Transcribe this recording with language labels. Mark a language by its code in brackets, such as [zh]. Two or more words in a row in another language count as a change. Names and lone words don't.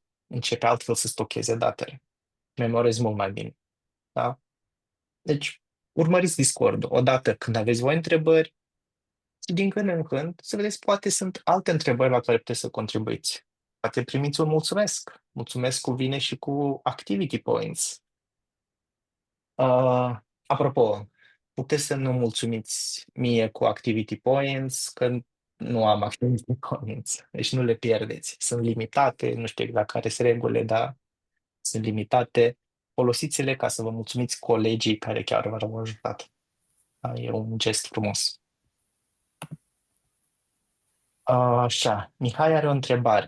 [ro] Începe altfel să stocheze datele. Memorezi mult mai bine. Da? Deci, urmăriți Discord-ul. Odată când aveți voi întrebări, și din când în când, să vedeți, poate sunt alte întrebări la care puteți să contribuiți. Poate primiți un mulțumesc. Mulțumesc cu vine și cu [en] activity points. [ro] Apropo, puteți să nu mulțumiți mie cu [en] activity points, [ro] că nu am [en] activity points. [ro] Deci nu le pierdeți. Sunt limitate, nu știu exact care sunt regulile, dar sunt limitate. Folosiți-le ca să vă mulțumiți colegii care chiar v-au ajutat. Da, e un gest frumos. Așa, Mihai are o întrebare.